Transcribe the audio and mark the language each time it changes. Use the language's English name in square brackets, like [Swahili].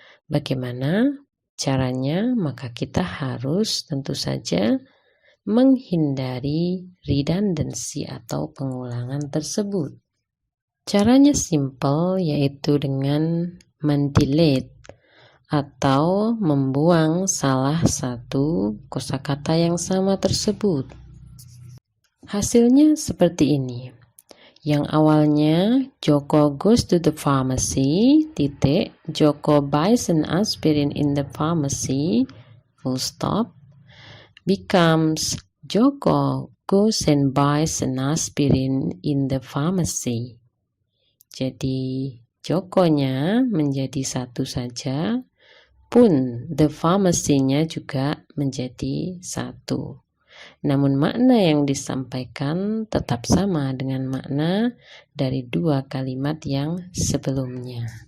[Indonesian] Bagaimana caranya? Maka kita harus tentu saja menghindari redundancy atau pengulangan tersebut. Caranya simple, yaitu dengan mendelete atau membuang salah satu kosakata yang sama tersebut. Hasilnya seperti ini. Yang awalnya [English] Joko goes to the pharmacy, Joko buys an aspirin in the pharmacy, full stop, becomes Joko goes and buys an aspirin in the pharmacy. [Indonesian] Jadi Jokonya menjadi satu saja, pun the pharmacy-nya juga menjadi satu. Namun makna yang disampaikan tetap sama dengan makna dari dua kalimat yang sebelumnya.